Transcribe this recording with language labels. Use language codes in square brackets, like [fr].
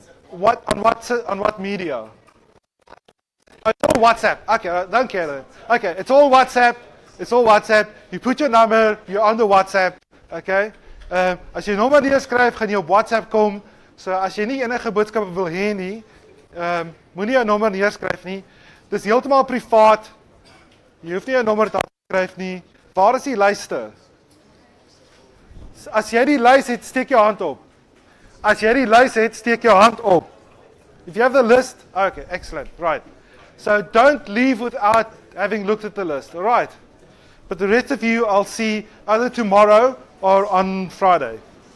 [en] What on what media? Oh, it's all WhatsApp. Okay, I don't care then. Okay, it's all WhatsApp. It's all WhatsApp. You put your number, you're on the WhatsApp. Okay? [af] As jy nommer neerskryf, gaan jy op WhatsApp kom. So as jy nie enige boodskappe wil hê nie, Moenie 'n nommer neerskryf nie. Dis heeltemal privaat. Jy hoef nie 'n nommer te skryf nie. Waar is die lyste? As jy die lys het, steek jou hand op. As jy die lys het, steek jou hand op. [en] If you have the list, okay, excellent, right. So don't leave without having looked at the list, all right? But the rest of you, I'll see either tomorrow or on Friday.